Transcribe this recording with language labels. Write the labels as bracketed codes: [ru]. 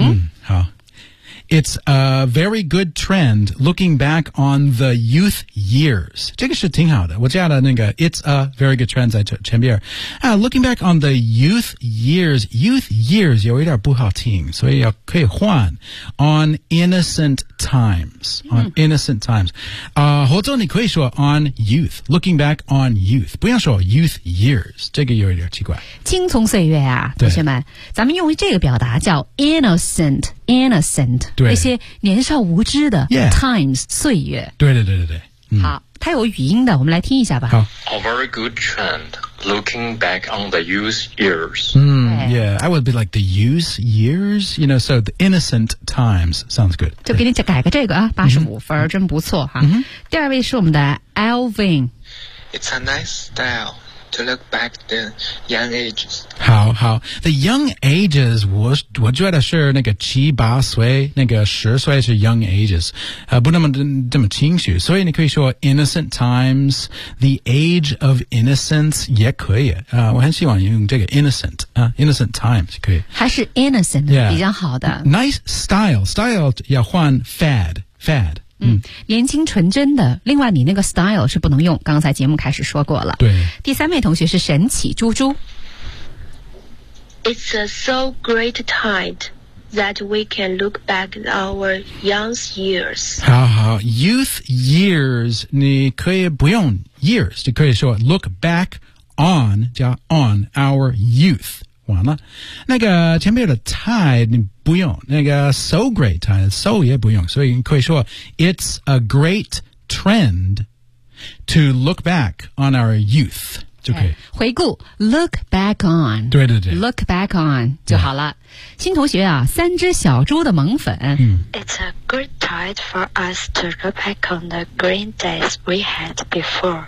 [en] 嗯、好 It's a very good trend looking back on the youth years [zh] 这个是挺好的我加了那个 [en] It's a very good trend [zh] 在前边、 [en] Looking back on the youth years [zh] 有一点不好听所以要可以换 [en] On innocent times、 [zh] 或者你可以说 [en] on youth looking back on youth [zh] 不要说 [en] youth years [zh] 这个有一点奇怪青葱岁月啊同学们咱们用这个表达叫 innocent 对那些年少无知的 times、 yeah. 岁月对对对对对、嗯、好它有语音的我们来听一下吧好 [en] A very good trend looking back on the youth years、 yeah I would be like the youth years you know so the innocent times sounds good [zh] 就给你改个这个啊85分、mm-hmm. 真不错哈、 mm-hmm. 第二位是我们的 Alvin [en] It's a nice styleTo look back the young ages. [zh] 好好 [en] The young ages, [zh] 我觉得是那个七八岁那个十岁是 young ages,、不那么这么清楚。所以你可以说 innocent times, [en] the age of innocence, [zh] 也可以、我很喜欢用这个 innocent,、innocent times, 可以。还是 innocent,、 [en] yeah. [zh] 比较好的。 [en] Nice style [zh] 要换 [en] fad. [zh] 嗯，年轻纯真的。另外，你那个 style 是不能用。刚才节目开始说过了。对。第三位同学是神奇猪猪。 [en] It's a so great time that we can look back our young years. [zh] 好好 ，youth years， 你可以不用 years， 你可以说 look back on 加 on our youth。完了，那个前面的 tide 你不用，那个 so great tide so 也不用，所以你可以说 [en] it's a great trend to look back on our youth [zh] 就可以回顾 look back on 对对对 look back on 就好了。新同学啊，三只小猪的萌粉、嗯、 [en] ，It's a good tide for us to look back on the green days we had before。